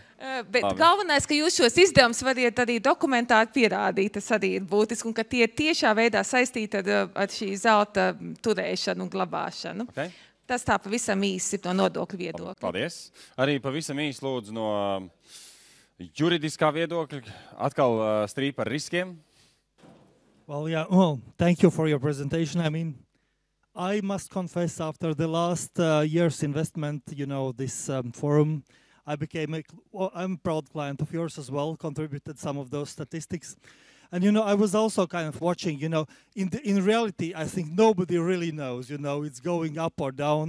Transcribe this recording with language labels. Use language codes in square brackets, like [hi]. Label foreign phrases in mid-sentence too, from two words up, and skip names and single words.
[lv] Bet galvenais, ka jūs šos izdevumus variet arī dokumentāri pierādīt, tas arī ir būtiski, un ka tie tiešā veidā saistīti ar šī zelta turēšanu un glabāšanu. Okay. Tas tā pavisam īsi no nodokļu viedokļa. Paldies. Arī pavisam īsi lūdzu no juridiskā viedokļa. Atkal strīpa ar riskiem. [en] Well, thank you for your presentation. I mean, I must confess, after the last year's investment, this forum, I'm a proud client of yours as well, contributed some of those statistics. And, I was also kind of watching, in reality, I think nobody really knows, it's going up or down.